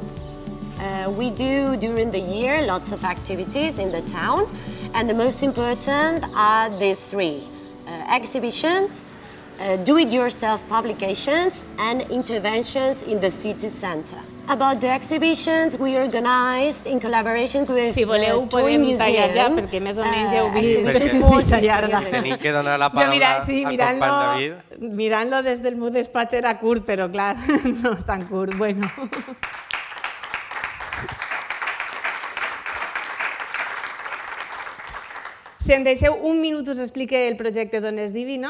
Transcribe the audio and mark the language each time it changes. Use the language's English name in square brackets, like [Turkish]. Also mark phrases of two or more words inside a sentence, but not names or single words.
[English] We do during the year lots of activities in the town, and the most important are these three: exhibitions, do-it-yourself publications and interventions in the city centre. About the exhibitions we organized in collaboration with [Catalan] Si voleu, [English] Toy [Catalan] podem tallar ja, [English] Museum. [Catalan] perquè més o menys heu vist. [English] exhibition [Catalan] Sí, molt sí, llarga. [English] exterior. [Catalan] Tenim que donar la Jo paraula al company David. mirant-lo des del meu despatx era curt, però clar, no és tan curt. Bueno. Si em deixeu un minut us explique el projecte Dones Divino.